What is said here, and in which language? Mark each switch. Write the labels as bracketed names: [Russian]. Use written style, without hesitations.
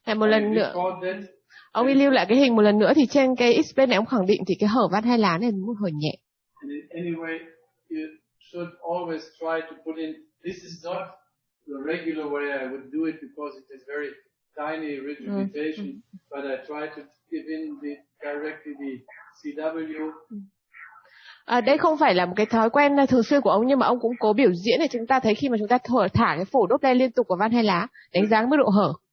[Vietnamese] Một lần nữa, ông ấy lưu lại cái hình một lần nữa thì trên cái X-plane này ông khẳng định thì cái hở van hai lá này một hở nhẹ. [English] Anyway, you should always try to put in. This is not the regular way I would do it because it is very tiny regurgitation, but I try to give in directly the CW. [Vietnamese] Đây không phải là một cái thói quen thường xuyên của ông, nhưng mà ông cũng cố biểu diễn để chúng ta thấy khi mà chúng ta thả cái phổi Doppler liên tục vào van hai lá, đánh giá mức độ hở.